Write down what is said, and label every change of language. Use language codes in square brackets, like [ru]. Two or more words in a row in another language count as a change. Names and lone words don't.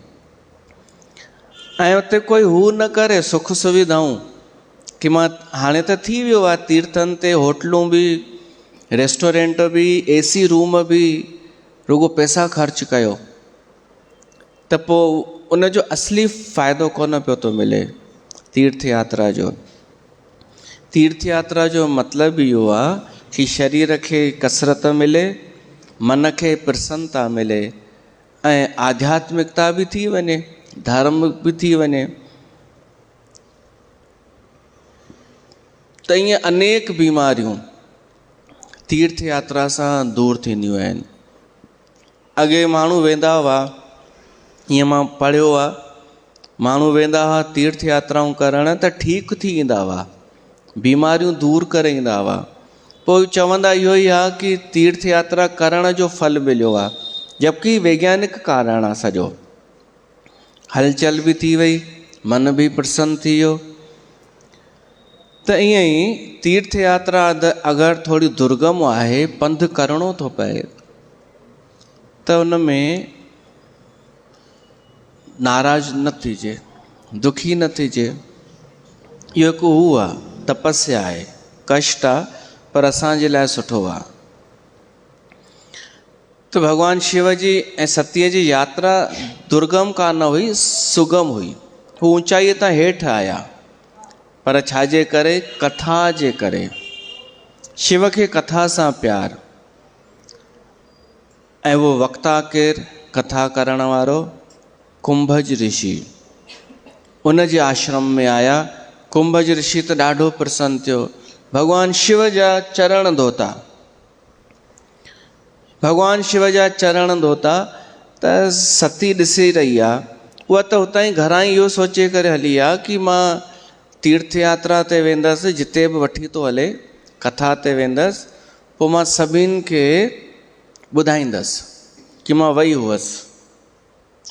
[sd] ऐं उते कोई हू न करे सुख सुविधाऊं कि मां हाणे त थी वियो आहे तीर्थनि ते होटलूं बि, रेस्टोरेंट बि, AC रूम बि, रुगो पैसा ख़र्च कयो, त पोइ उनजो असली फ़ाइदो कोन पियो थो मिले तीर्थ यात्रा जो। तीर्थ यात्रा जो मतिलबु इहो आहे कि शरीर खे कसरत मिले, मन खे प्रसन्नता मिले ऐं आध्यात्मिकता बि थी वञे, धर्म बि थी वञे। त ईअं अनेक बीमारियूं तीर्थ यात्रा सां दूर थींदियूं आहिनि। अॻे माण्हू वेंदा हुआ, ईअं मां पढ़ियो आहे, माण्हू वेंदा हुआ तीर्थ यात्राऊं करण त ठीकु थी ईंदा हुआ, बीमारियूं दूर करे ईंदा हुआ। पोइ चवंदा इहो ई आहे कि तीर्थ यात्रा करण जो फल मिलियो आहे, जबकि वैज्ञानिक कारण आहे सॼो। हलचल बि थी वई, मन बि प्रसन्न थी वियो। त ईअं ई तीर्थ यात्रा अगरि थोरी दुर्गम आहे, पंधु करिणो थो पए, त उन में नाराज़ न थिजे, दुखी न थिजे। इहो हिकु हू आहे, तपस्या आहे, कष्ट आहे, पर असांजे लाइ सुठो आहे। त भॻवान शिव जी ऐं सतीअ जी यात्रा दुर्गम कान हुई, सुगम हुई। हू ऊंचाईअ तां हेठि आया, पर छाजे करे? कथा जे करे। शिव खे कथा सां प्यार। ऐं वो वक्ता केरु? कथा करण वारो कुंभज ऋषि। उन जे आश्रम में आया। कुंभज ऋषि त ॾाढो प्रसन्न थियो। भॻवान शिव जा चरण धोता, भॻवान शिव जा चरण धोता। त सती ॾिसी रही आहे, उहा त हुतां ई घरां ई इहो सोचे करे हली आहे कि मां तीर्थ यात्रा ते वेंदसि, जिते बि वठी थो हले, कथा ते वेंदसि, पोइ मां सभिनि खे ॿुधाईंदसि कि मां वई हुअसि।